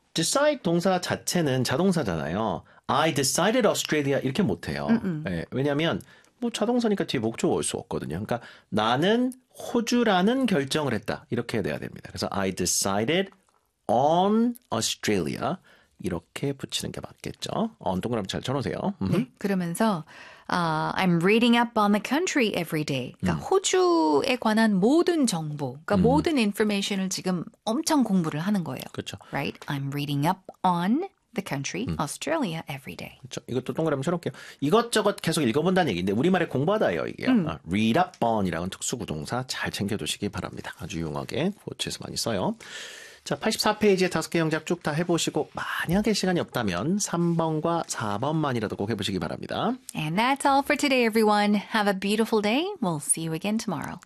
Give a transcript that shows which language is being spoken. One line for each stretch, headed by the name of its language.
Korean: Decide 동사 자체는 자동사잖아요.
English: I decided Australia
Korean: 이렇게 못해요. 네, 왜냐하면 뭐 자동사니까 뒤에 목적어 올 수 없거든요. 그러니까 나는 호주라는 결정을 했다. 이렇게 돼야 됩니다. 그래서
English: I decided on Australia
Korean: 이렇게 붙이는 게 맞겠죠. on 동그라미 잘 쳐놓으세요. 네, 그러면서
English: I'm reading up on the country every day.
Korean: 그러니까 호주에 관한 모든 정보, 그러니까 모든 information을 지금 엄청 공부를 하는 거예요. 그렇죠.
English: Right? I'm reading up on the country, Australia every day.
Korean: 그렇죠. 이것도 동그라미 쳐놓을게요. 이것저것 계속 읽어본다는 얘기인데 우리말에 공부하다예요. 이게 read up on이라는 특수구동사 잘 챙겨두시기 바랍니다. 아주 유용하게 고치에서 많이 써요. 자, 84페이지에 5개 영작 쭉 다 해보시고 만약에 시간이 없다면 3번과 4번만이라도 꼭 해보시기 바랍니다.
English: And that's all for today, everyone. Have a beautiful day. We'll see you again tomorrow.